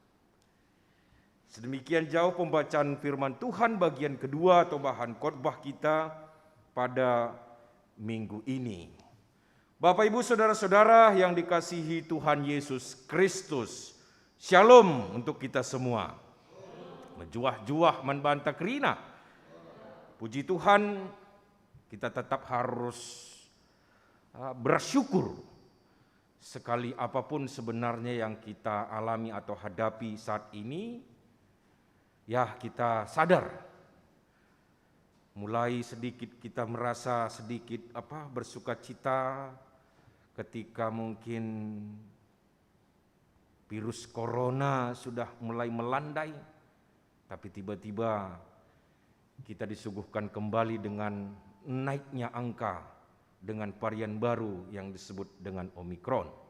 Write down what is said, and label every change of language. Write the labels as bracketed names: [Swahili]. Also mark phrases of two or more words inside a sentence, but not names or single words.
[Indonesian] Sedemikian jauh pembacaan firman Tuhan bagian kedua atau bahan khotbah kita pada minggu ini. Bapak, Ibu, Saudara-saudara yang dikasihi Tuhan Yesus Kristus, Shalom untuk kita semua. [Batak Karo] Menjuah-juah membantah kerina. [Indonesian] Puji Tuhan, kita tetap harus bersyukur sekali apapun sebenarnya yang kita alami atau hadapi saat ini. Ya, kita sadar mulai sedikit kita merasa sedikit bersukacita ketika mungkin virus corona sudah mulai melandai, tapi tiba-tiba kita disuguhkan kembali dengan naiknya angka dengan varian baru yang disebut dengan Omikron.